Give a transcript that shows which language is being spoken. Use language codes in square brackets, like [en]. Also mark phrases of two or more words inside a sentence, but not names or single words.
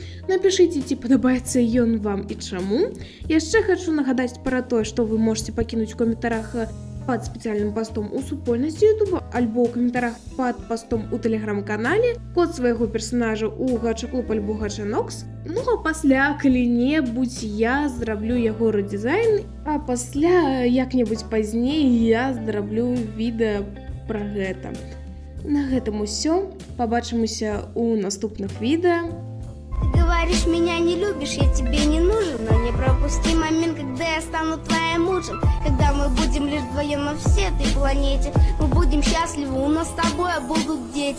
[be] Напішыце, ці падабаецца ён вам і чаму. Яшчэ хачу нагадаць пра тое, што вы можете пакінуць у каментарах пад спецыяльным пастом у супольнасці Ютуба альбо ў каментарах пад пастом у тэлеграм-канале код свайго персанажа ў гача-клуб альбо гача-нокс. Ну а пасля калі-небудзь я зраблю яго рэдызайн, а пасля як-небудзь пазней я зраблю відэа пра гэта. На гэтым усё. Пабачымся ў наступных відэа. [ru] Ты говоришь, меня не любишь, я тебе не нужен, но не пропусти момент, когда я стану твоим мужем. Когда мы будем лишь вдвоем на всей этой планете, мы будем счастливы, у нас с тобой будут дети.